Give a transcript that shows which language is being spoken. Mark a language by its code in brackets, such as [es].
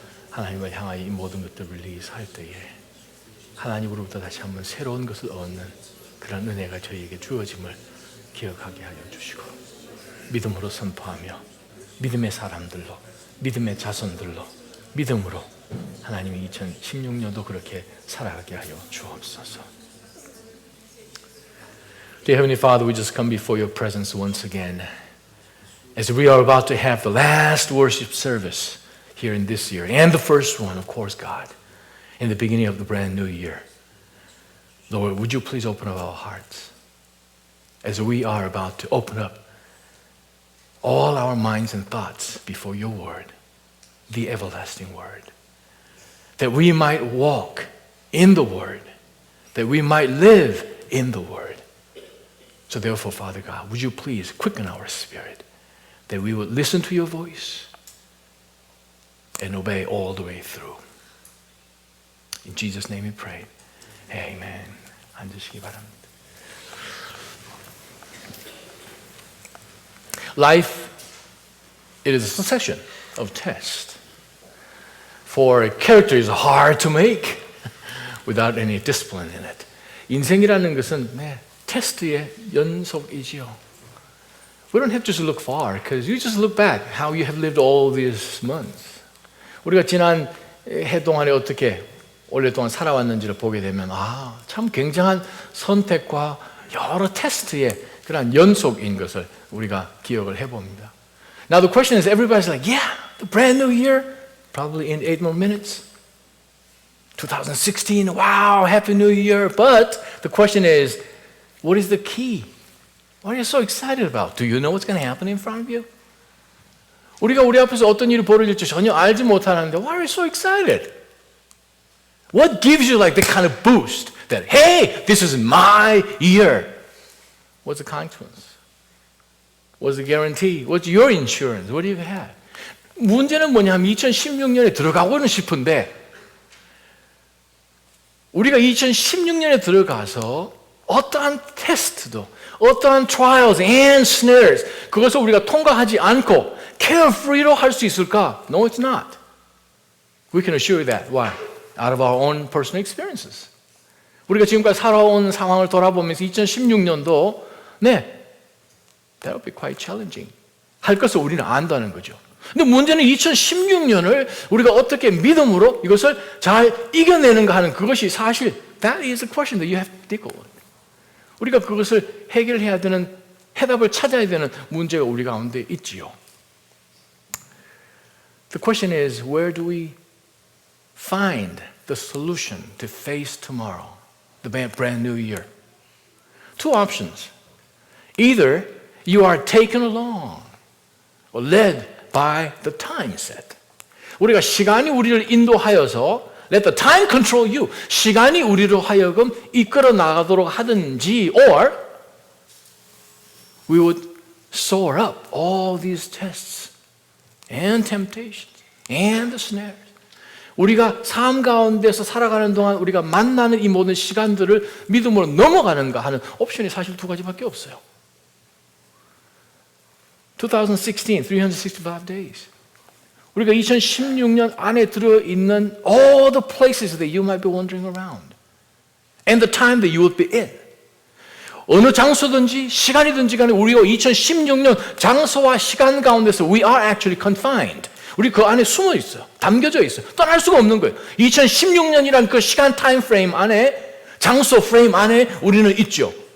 [ko] 하나님을 향하여 이 모든 것들을 리리스할 때에 하나님으로부터 다시 한번 새로운 것을 얻는 그런 은혜가 저희에게 주어짐을 기억하게 하여 주시고 믿음으로 선포하며 믿음의 사람들로 믿음의 자손들로 믿음으로 하나님이 2016년도 그렇게 살아가게 하여 주옵소서. [en] Dear Heavenly Father, we just come before your presence once again as we are about to have the last worship service here in this year and the first one, of course, God, in the beginning of the brand new year. Lord, would you please open up our hearts as we are about to open up all our minds and thoughts before your word, the everlasting word, that we might walk in the word, that we might live in the word. So therefore, Father God, would you please quicken our spirit, that we would listen to your voice and obey all the way through. In Jesus' name we pray. Amen. [ko] 앉으시기 바랍니다. [en] Life, it is a succession of tests. For character is hard to make without any discipline in it. [ko] 인생이라는 것은 테스트의 연속이지요. [en] We don't have to just look far because you just look back how you have lived all these months. [ko] 우리가 지난 해 동안에 어떻게 오랫동안 살아왔는지를 보게 되면 참 굉장한 선택과 여러 테스트의 그런 연속인 것을 우리가 기억을 해봅니다. [en] Now the question is, everybody's like, yeah, the brand new year, probably in 8 more minutes. 2016, wow, happy new year. But the question is, what is the key? What are you so excited about? Do you know what's going to happen in front of you? [ko] 우리가 우리 앞에서 어떤 일이 벌어질지 전혀 알지 못하는데 [en] why are you so excited? What gives you like the kind of boost that, hey, this is my year? What's the consequence? What's the guarantee? What's your insurance? What do you have? [ko] 문제는 뭐냐면 2016년에 들어가고는 싶은데 우리가 2016년에 들어가서 어떠한 테스트도 어떠한 [en] trials and snares [ko] 그것을 우리가 통과하지 않고 carefree로 할 수 있을까? [en] No, it's not. We can assure you that. Why? Out of our own personal experiences. [ko] 우리가 지금까지 살아온 상황을 돌아보면서 2016년도 [en] that would be quite challenging. [ko] 할 것을 우리는 안다는 거죠. 근데 문제는 2016년을 우리가 어떻게 믿음으로 이것을 잘 이겨내는가 하는 그것이 사실 [en] that is the question that you have to deal with. [ko] 우리가 그것을 해결해야 되는 해답을 찾아야 되는 문제가 우리 가운데 있지요. [en] The question is, where do we find the solution to face tomorrow, the brand new year? Two options. Either you are taken along or led by the time set. [ko] 우리가 시간이 우리를 인도하여서 [en] let the time control you. [ko] 시간이 우리로 하여금 이끌어 나가도록 하든지 [en] or we would soar up all these tests and temptations and the snares. [ko] 우리가 삶 가운데서 살아가는 동안 우리가 만나는 이 모든 시간들을 믿음으로 넘어가는가 하는 옵션이 사실 두 가지밖에 없어요. [en] 2016, 365 days. [ko] 우리가 2016년 안에 들어있는 [en] all the places that you might be wandering around and the time that you would be in. [ko] 어느 장소든지 시간이든지 간에 우리가 2016년 장소와 시간 가운데서 [en] we are actually confined. [ko] 우리 그 안에 숨어 있어요. 담겨져 있어요. 떠날 수가 없는 거예요. 2016년이란 그 시간 타임 프레임 안에 장소 프레임 안에 우리는 있죠.